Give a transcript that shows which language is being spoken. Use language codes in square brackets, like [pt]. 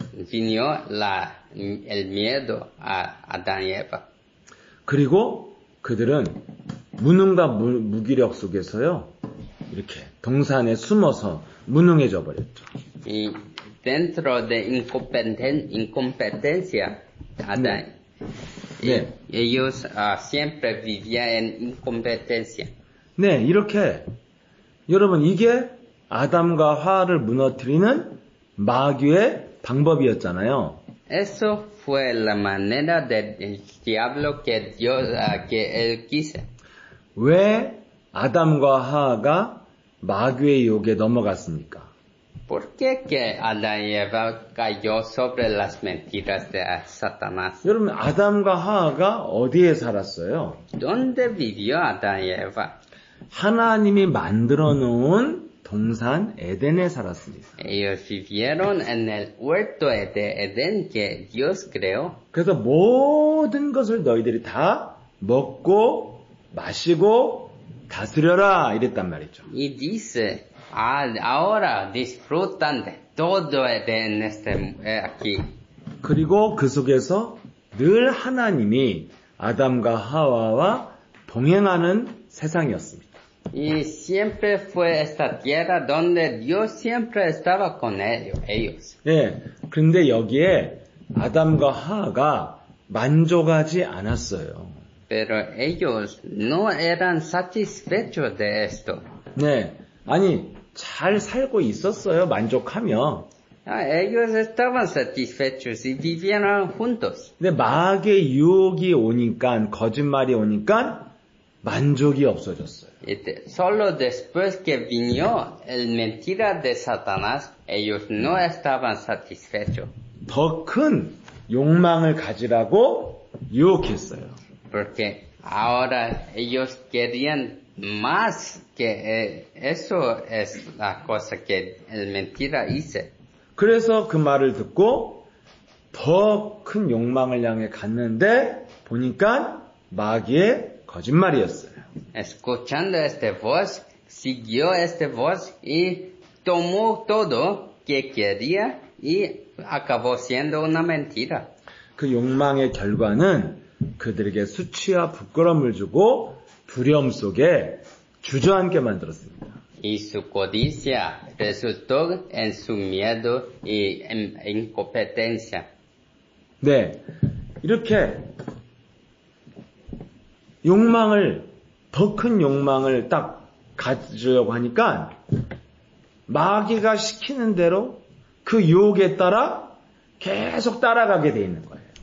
[es] vino el miedo a Adán y Eva. [ko] 그리고 그들은 무능과 무기력 속에서요, 이렇게 동산에 숨어서 무능해져 버렸죠. [es] Y dentro de incompetencia, Adán, [ko] 네. [es] ellos siempre vivían en incompetencia. [ko] 네, 이렇게 여러분 이게 아담과 하와를 무너뜨리는 마귀의 방법이었잖아요. [es] Eso fue la manera del diablo que él quiso. [ko] 왜 아담과 하와가 마귀의 유혹에 넘어갔습니까? [es] ¿Por qué que Adán y Eva cayó sobre las mentiras de Satanás? [ko] 여러분 아담과 하와가 어디에 살았어요? [es] ¿Dónde vivió Adán y Eva? [ko] 하나님이 만들어 놓은 동산 에덴에 살았습니다. [es] Ellos vivieron en el huerto de Edén que Dios creó. [ko] 그래서 모든 것을 너희들이 다 먹고 마시고 다스려라 이랬단 말이죠. [es] Y dice, ahora disfrutan de todo en aquí. [ko] 그리고 그 속에서 늘 하나님이 아담과 하와와 동행하는 세상이었습니다. [es] Y siempre fue esta tierra donde Dios siempre estaba con ellos. [ko] 예, 그런데 여기에 아담과 하와가 만족하지 않았어요. [es] Pero ellos no eran satisfechos de esto. [ko] 네, 아니 잘 살고 있었어요. 만족하며. [es] Ellos estaban satisfechos y vivieron juntos. [ko] 근데 마귀의 유혹이 오니까 거짓말이 오니까 만족이 없어졌어요. [es] Solo después que vino el mentira de Satanás, ellos no estaban satisfechos. [ko] 더 큰 욕망을 가지라고 유혹했어요. [es] Porque ahora ellos querían más que eso es la cosa que el mentira hice. [ko] 그래서 그 말을 듣고 더 큰 욕망을 향해 갔는데 보니까 마귀의 거짓말이었어요. [es] Escuchando esta voz, siguió esta voz y tomó todo que quería y acabó siendo una mentira. [ko] 그 욕망의 결과는 그들에게 수치와 부끄러움을 주고 두려움 속에 주저앉게 만들었습니다. [es] Y su codicia resultó en su miedo y en incompetencia. [ko] 네, 이렇게 욕망을 더 큰 욕망을 딱 가지려고 하니까 마귀가 시키는 대로 그 유혹에 따라 계속 따라가게 돼 있는 거예요.